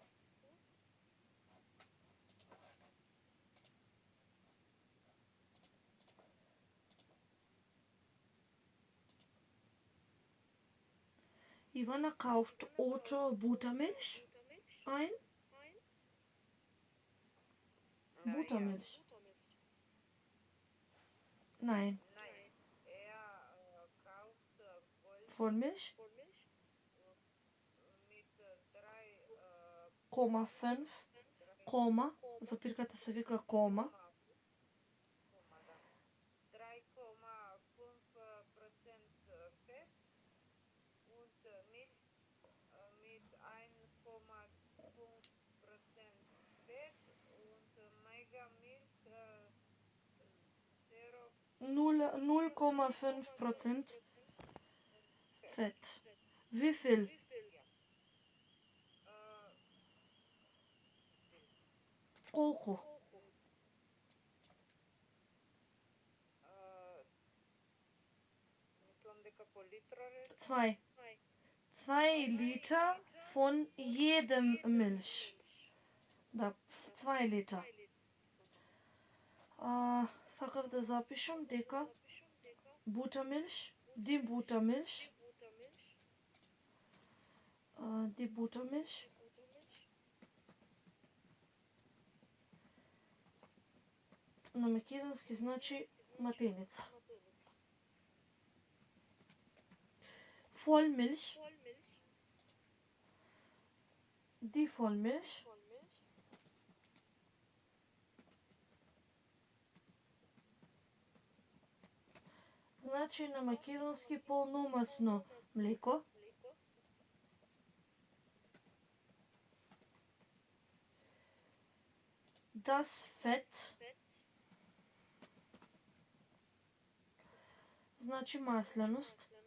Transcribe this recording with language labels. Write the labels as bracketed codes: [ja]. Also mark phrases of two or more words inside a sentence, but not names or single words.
[de] Ivana kauft Oto Buttermilch ein. Buttermilch. Nein, Nein, kauft Vollmilch. mit 3 3,5. [mk] Кома. Запирката се вика кома. [de] 3,5% Fett und Milch mit 1,5% Fett und Megamilch 0,5% Fett. Wie viel? [mk] Колко? Мислам дека по литра рече. [de] 2. 2 Liter von jedem Milch. [mk] Да, 2 Liter. Сакав да запишам дека [de] Buttermilch, die Buttermilch, die Buttermilch [mk] на македонски значи матеница. [de] Vollmilch, die Vollmilch [mk] значи на македонски полномасно млеко. [de] Das Fett [mk] значи масленост.